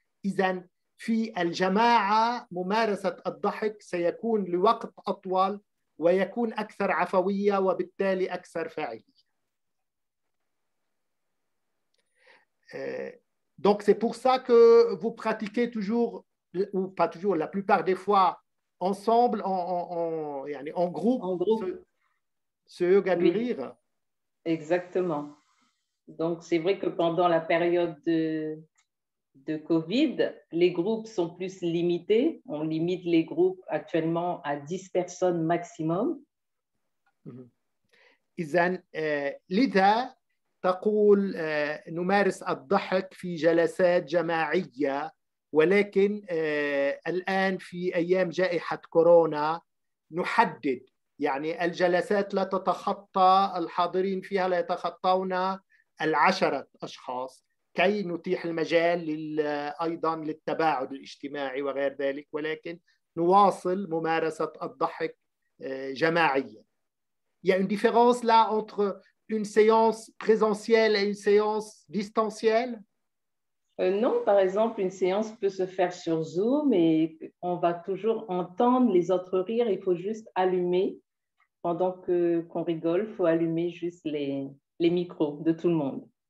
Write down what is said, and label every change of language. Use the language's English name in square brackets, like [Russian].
[Arabic] إذن في الجماعة ممارسة الضحك سيكون لوقت أطول ويكون أكثر عفوية وبالتالي أكثر فاعلية. [French] Donc c'est pour ça que vous pratiquez toujours, ou pas toujours, la plupart des fois ensemble, en groupe, ce yoga du rire. Exactement. Donc c'est vrai que pendant la période de Covid, les groupes sont plus limités. On limite les groupes actuellement à 10 personnes maximum. [Arabic] إذن لذا تقول نمارس الضحك في جلسات جماعية، ولكن الآن في أيام جائحة كورونا نحدد، يعني الجلسات لا تتخطى، الحاضرين فيها لا يتخطون 10 أشخاص. كي نتيح المجال أيضا للتباعد الاجتماعي وغير ذلك، ولكن نواصل ممارسة الضحك جماعيا. [French] Il y a une différence là entre une séance présentielle et une séance distancielle? Non, par exemple, une séance peut se faire sur Zoom et on va toujours entendre les autres rire. Il faut juste allumer, pendant qu'on rigole, il faut allumer juste les micros de tout le monde.